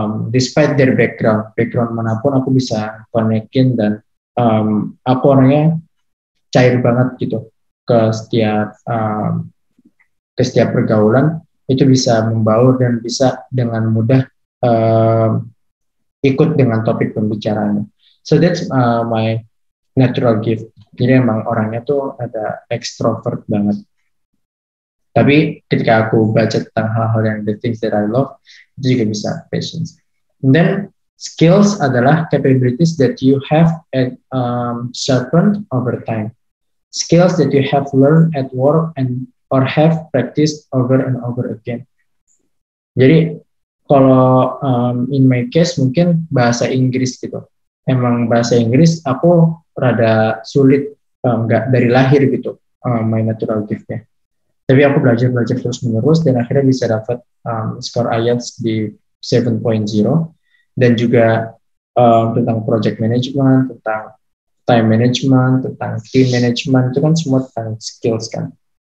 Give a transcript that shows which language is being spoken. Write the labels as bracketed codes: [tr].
[en] Despite their background [id] manapun aku bisa connectin, dan aku orangnya cair banget gitu ke setiap pergaulan, itu bisa membaur dan bisa dengan mudah ikut dengan topik pembicaraannya. [en] So that's my natural gift. [id] Jadi emang orangnya tuh ada extrovert banget. Tapi ketika aku baca tentang hal-hal yang [en] the things that I love, [id] itu juga bisa patience. [en] And then skills [id] adalah [en] capabilities that you have sharpened over time. Skills that you have learned at work and or have practiced over and over again. [id] Jadi kalau [en] in my case [id] mungkin bahasa Inggris gitu. Emang bahasa Inggris aku rada sulit, nggak dari lahir gitu, [en] my natural gift-nya. [id] Tapi aku belajar terus menerus dan akhirnya bisa dapat skor IELTS di 7.0, dan juga tentang project management, tentang time management, tentang team management, itu kan semua tentang skills kan.